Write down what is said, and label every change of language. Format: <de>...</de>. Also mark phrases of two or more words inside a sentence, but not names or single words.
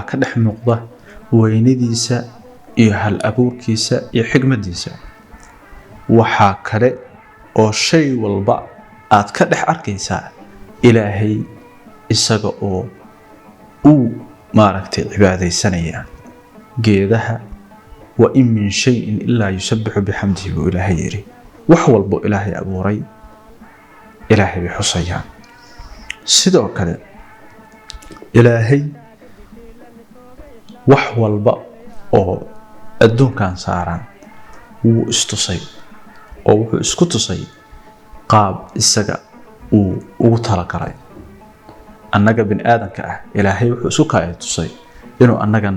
<so>ka dhex muuqda weynidiisa iyo hal abuurkiisa iyo xigmadiisa waxa kale oo shay walba aad ka dhex arkaysaa Ilaahay isaga oo uu maaragtay cibaadeysanaya geedaha</so> <ar>وإن من شيء إلا يسبح بحمده</ar> <so>wa Ilaahay yiri wax walba Ilaahay abuuray Ilaahay bi xusayaan sidoo kale Ilaahay wax walba oo adduunkan saaran wuu istusay oo wuxuu isku tusay qaab isaga uu ugu talagalay annaga bin aadanka ah Ilaahay wuxuu isku kaayo tusay inuu annagana</so>